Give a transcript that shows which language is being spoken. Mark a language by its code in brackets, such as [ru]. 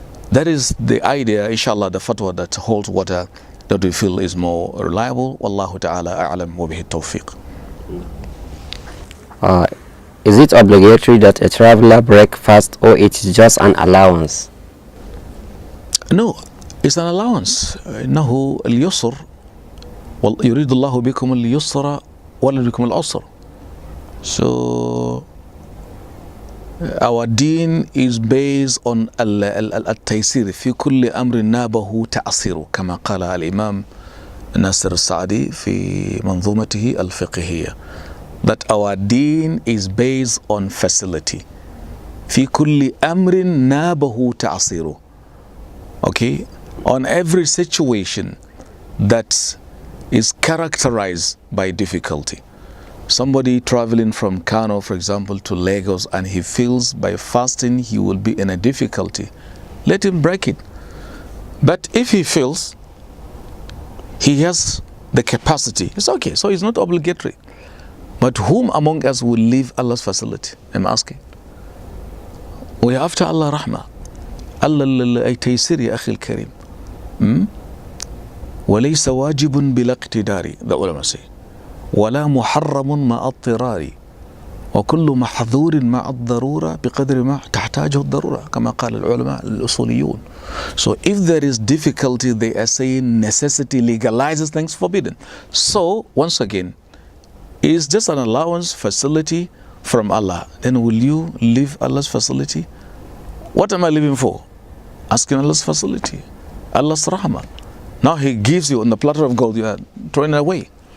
[en] That is the idea, inshallah, the fatwa that holds water, that we feel is more reliable. [ar] Wallahu ta'ala a'lam wa bihi tawfiq. [en] Is it obligatory that a traveler break fast, or it is just an allowance? No, it's an allowance. [ar] إنه اليسر يريد الله بكم اليسر ولا بكم العسر. [en] So our deen is based on [ar] التيسير في كل أمر نابه تعسير كما قال الإمام ناصر السعدي في منظومته الفقهية, [en] that our deen is based on facility. [ar] في كل أمر نابه تعسير. [en] Okay, on every situation that is characterized by difficulty. Somebody traveling from Kano, for example, to Lagos, and he feels by fasting he will be in a difficulty, let him break it. But if he feels he has the capacity, it's okay, so it's not obligatory. But whom among us will leave Allah's facility? I'm asking. We are after Allah rahmah. [ar] Allah ay taysir ya akhi al-karim. وليس واجب بلا اقتدار, [en] the ulama say. [ar] ولا محرم مع اضطرار وكل محظور مع الضرورة بقدر ما تحتاجه الضرورة كما قال العلماء الأصوليون. [en] So if there is difficulty, they are saying necessity legalizes things forbidden. So once again, it's just an allowance, facility from Allah. Then will you leave Allah's facility? What am I living for? Asking Allah's facility, Allah's rahmah. Now He gives you on the platter of gold, you are throwing it away.